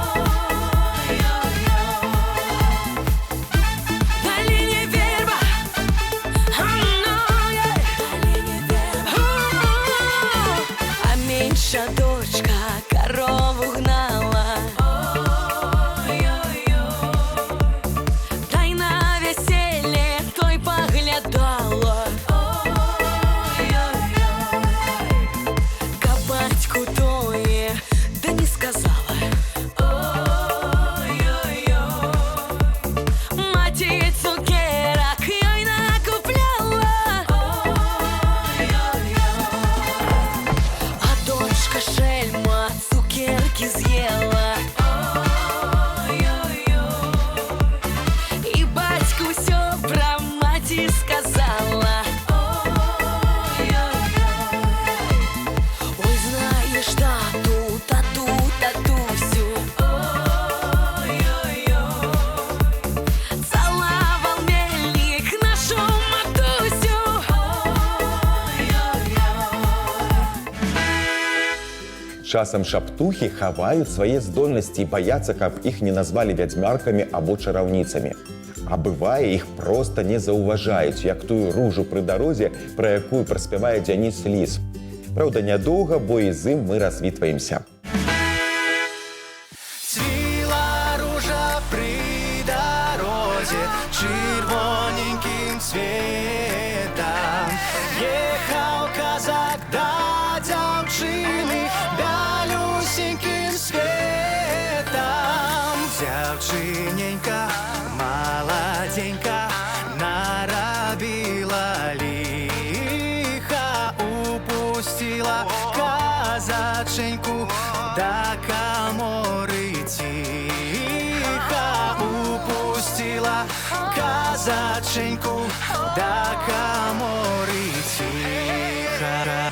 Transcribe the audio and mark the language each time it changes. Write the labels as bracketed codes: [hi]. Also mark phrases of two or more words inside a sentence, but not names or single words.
[uk] Долине верба, а меньша дочка корову гнала. Та й на веселье той поглядала. Ка батьку тое, да не сказала. Маті цукерок ёй накупляла. А дочка шельма цукерки з'ела. І батьку всё про маті сказала. Ой, знаєш, тату, тату, татусю. Целовал мельник нашу матусю. [be] Часам шаптухі хаваюць свае здольнасці і баяцца, каб іх не назвалі вядзьмаркамі або чараўніцамі. А бывае, іх проста не заўважаюць, як тую ружу пры дарозе, пра якую праспявае Дзяніс Ліс. Праўда, нядоўга, бо і з ім мы развітваемся. [uk] Цвіла ружа при дорозі червоненьким цветом. Ехав козак до [be] дзяўчыны бялюсеньким [uk] светом. Дзяўчыненька молоденька наробила лиха, упустила казаченьку до каморы тихо, упустила казаченьку до каморы тихо.